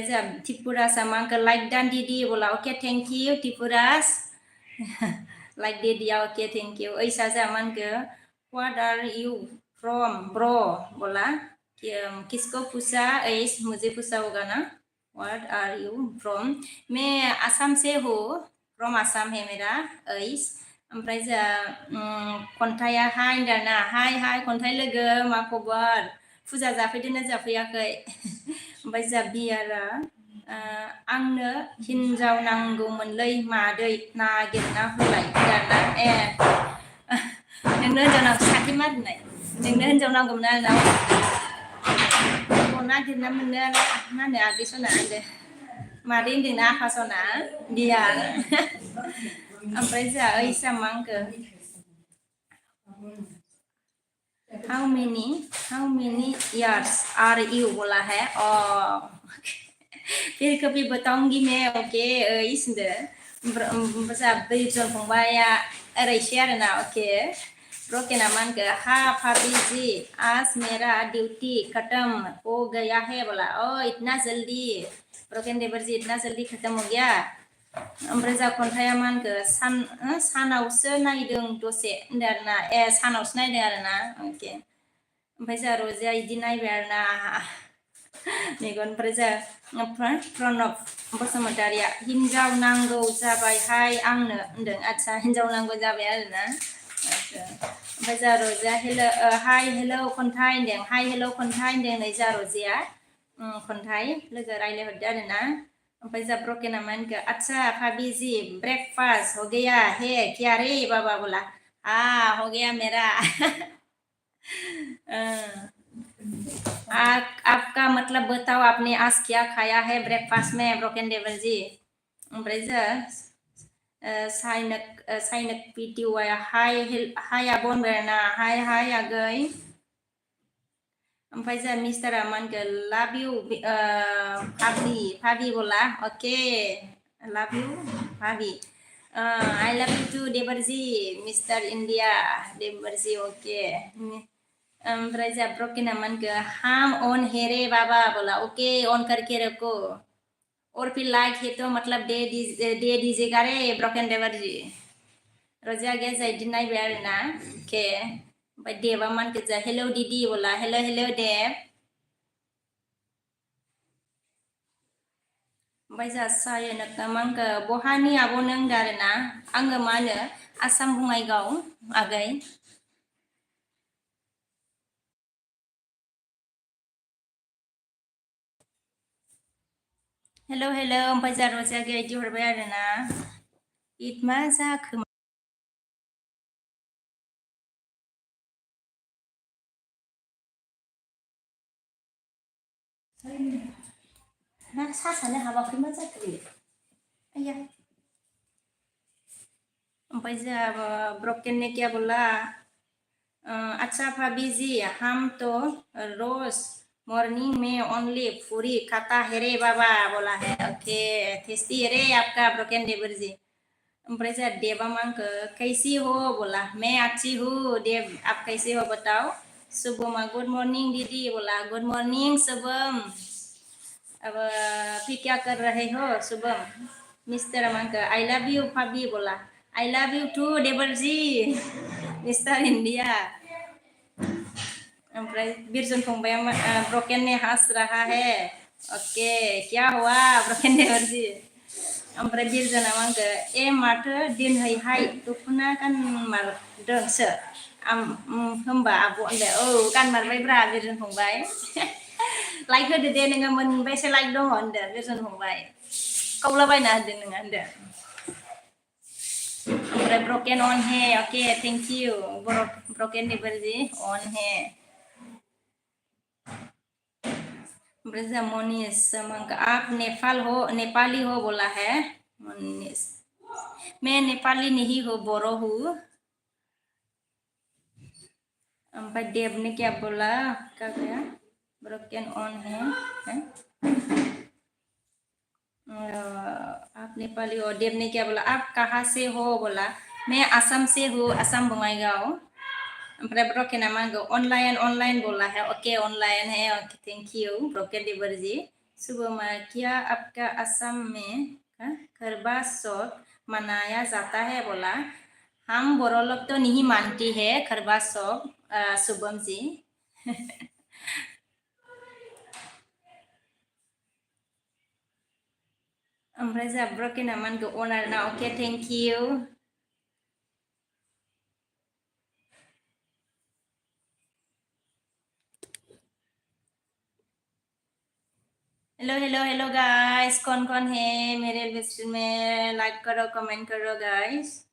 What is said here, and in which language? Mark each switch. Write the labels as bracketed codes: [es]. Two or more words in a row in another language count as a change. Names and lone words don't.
[brx] जा त्रिपुरास मांखो लाइक दान [hi] दीदी बोला ओके [en] thank you [hi] त्रिपुरास लाइक दे दिया ओके [en] thank you [brx] ऐसा जा मानखो व्हाट आर यू फ्रॉम ब्रो [hi] बोला किसको पूछा ऐस मुझे पूछा होगा ना [en] what are you from [hi] मैं आसाम से हूँ फ्रॉम आसाम है मेरा [brx] ऐस ओमफ्राय जा खन्थाइया हाय दाना हाय खन्थाइ लोगो मा खबर फुजा जाफैदोंना जाफैयाखै ओमफ्राय जा बियारा आंनो हिन्जाव नांगौमोनलै मादै नागिरना होलाय दाना नोंनो हिन्जाव नांगौ साख्रि मारिनाय नोंनो हिन्जाव नांगौमोन आरोना nagiरना मोनो मा होनो आगैसना होनदो मादै होनदोंना आफासना बिया ओमफ्राय जोंहा ओइसा मा होनखो [en] how many years are you [hi] बोला है फिर कभी बताऊंगी मैं ओके [brx] इसंदो ओमफ्राय बैजन फंबाया ओरैसै आरोना ओके ब्रोकेना मान के [hi] हाँ भाभी जी आज मेरा ड्यूटी खत्म हो गया है बोला इतना जल्दी ब्रोकेन देवर जी इतना जल्दी खत्म हो गया [brx] ओमफ्राय जा खन्थाइया मान के सानावसो नायदों दसे होनदों आरोना सानावसो नायदों आरोना ओके ओमफ्राय जा रजिया इदि नायबाय आरोना मेगननिफ्राय जा प्रणब बसुमतारिया हिनजाव नांगौ जाबायहाय आंनो होनदों आच्छा हिनजाव नांगौ जाबाय आरोना ओमफ्राय जा रजिया हेलो हाय हेलो खन्थाइ होनदों हाय हेलो खन्थाइ होनदों नै जा रजिया खन्थाइ लोगो रायलायहरदो आरोना ओमफ्राय जा ब्रोकेना मा होनखो [hi] अच्छा भाभी जी ब्रेकफास्ट हो गया है क्या रे बाबा बोला हो गया मेरा आपका मतलब बताओ आपने आज क्या खाया है ब्रेकफास्ट में ब्रोकेन देवर जी [brx] ओमफ्राय जा साइनक पिटिवाया हाय आबन बेरना हाय आगै ओमफ्राय जा मिस्टारा मा होनखो [en] love you [hi] भाभी बोला ओके [en] love you [hi] भाभी [en] I love you too [hi] देवरजी मिस्टर इंडिया देवरजी ओके [brx] ओमफ्राय जा ब्रोकेना मा होनखो [hi] हम ऑन है रे बाबा बोला ओके ऑन करके रखो और फिर लाइक है तो मतलब दे दीजिएगा रे ब्रोकेन देवरजी [brx] रजिया गया जा इदि नायबाय आरोना ओके ओमफ्राय देबा मा होनखो जा हेलो दीदी बोला हेलो देब ओमफ्राय जा सायनक मा होनखो बहानि आब' नों होनदो आरोना आङो मा होनो आसाम बङाइगाव आगै हेलो ओमफ्राय जा रजिया गया इदि हरबाय आरोना इत मा जाखो ना सासानो हाबाखै मा जाखो आया ओमफ्राय जोंहा [hi] ब्रोकेन ने क्या बोला अच्छा भाभी जी हम तो रोज मॉर्निंग में ओनली पूरी खाता है रे बाबा बोला है ओके टेस्टी है रे आपका ब्रोकेन देवर जी [brx] ओमफ्राय जोंहा देबा मा होनखो [hi] कैसी हो बोला मैं अच्छी हूँ देव आप कैसे हो बताओ शुभमा [en] good morning [hi] दीदी बोला [en] good morning [hi] शुभम अब फिर क्या कर रहे हो शुभम मिस्टर मांका [en] I love you [hi] भाभी बोला [en] I love you too [hi] देवर जी मिस्टर इंडिया [brx] ओमफ्राय बिरजन फंबाया [hi] ब्रोकेन ने हंस रहा है ओके क्या हुआ ब्रोकेन देवर जी [brx] ओमफ्राय बिरजना मांखो माथो दिनैहाय दख'ना गानमारदोंसो होमबा आब' होनदो गानमारबायब्रा बिरजन फंबाय लाइक होदो दे नोङो मोनबेसे लाइक दङ होनदो बिरजन फंबाय कावलाबायना होदो नोङो होनदो [hi] ओमफ्राय ब्रोकेन ऑन है ओके [en] thank you [hi] ब्रोकेन देवर जी ऑन है [brx] ओमफ्राय जोंहा [hi] मनीष आप नेपाली हो बोला है मनीष मैं नेपाली नहीं हूँ बोरो हूँ ओमफ्राय देव ने क्या बोला क्या गया ब्रोकेन ऑन है आप नेपाली हो देव ने क्या बोला आप कहाँ से हो बोला मैं असम से हूँ असम बङाइगाव [brx] ओमफ्राय ब्रोकेना मा होनगौ [hi] ऑनलाइन बोला है ओके ऑनलाइन है ओके [en] thank you [hi] ब्रोकेन देवर जी सुबह क्या आपका असम में गरबा चौथ मनाया जाता है बोला हम बोरो लोग तो नहीं मानती है गरबा चौथ शुभम जी [brx] ओमफ्राय जोंहा ब्रोकेना मा होनगौ अनार ना ओके [en] thank you hello guys [hi] कौन है मेरे लिस्ट में लाइक करो कमेंट करो गाइस